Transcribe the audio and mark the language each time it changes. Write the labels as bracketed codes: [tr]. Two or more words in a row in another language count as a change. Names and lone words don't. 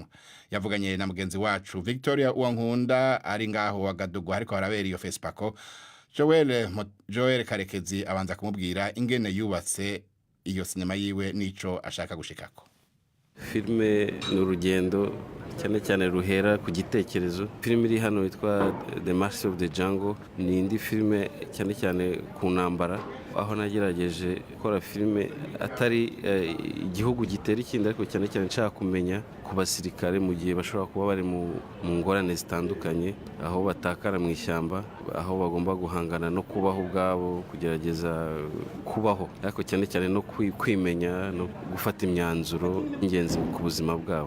[rn] Yavuganye na mugenzi wacu Victoria Uwankunda ari ngaho Wagadugu ariko harabera iyo Fesipako. Joel Karekezi abanza kumubwira ingene yubatse iyo sinema yiwe nico ashaka gushikako. [rw] Filme n'urugendo cyane cyane ruhera ku gitekerezo. Filme iri hano yitwa The Master of the Jungle, ni indi filme cyane cyane ku ntambara, aho nagerageje gukora filme atari igihugu gitera ikindi, ariko cyane cyane nshaka kumenya ku basirikare mu gihe bashobora kuba bari mu ngorane zitandukanye, aho batakara mu ishyamba, aho bagomba guhangana no kubaho ubwabo, kugerageza kubaho, ariko cyane cyane no kwimenya no gufata imyanzuro ingenzi ku buzima bwabo.